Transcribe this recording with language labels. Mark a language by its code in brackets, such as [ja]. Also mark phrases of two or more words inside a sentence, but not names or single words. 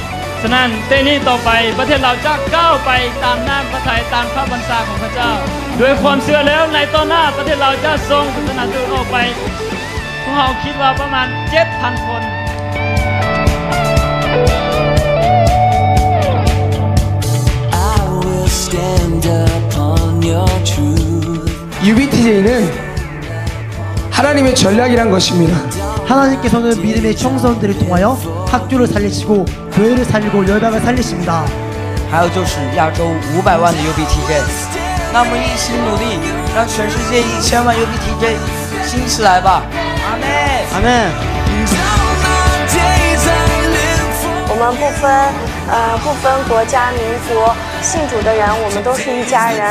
[th] ฉะนั้นเต้นนี้ต่อไปประเทศเราจะก้าวไปตามน้ำพระทัยตามพระบัญชาของพระเจ้าด้วยความเชื่อแล้วในตอนหน้าประเทศเราจะส่งศาสนาทูตออกไปพวกเราคิดว่าประมาณ 7,000 คน [ko] UBTJ는 하나님의 전략이란 것입니다. 하나님께서는 믿음의 청소년들을 통하여 학교를 살리시고 교회를 살리고 열방을 살리십니다. [zh] 还有就是亚洲500万的 UBTJ， 那么一起努力，让全世界1000万 UBTJ 兴起来吧！阿门，阿门。我们不分国家民族， 信主的人，我们都是一家人。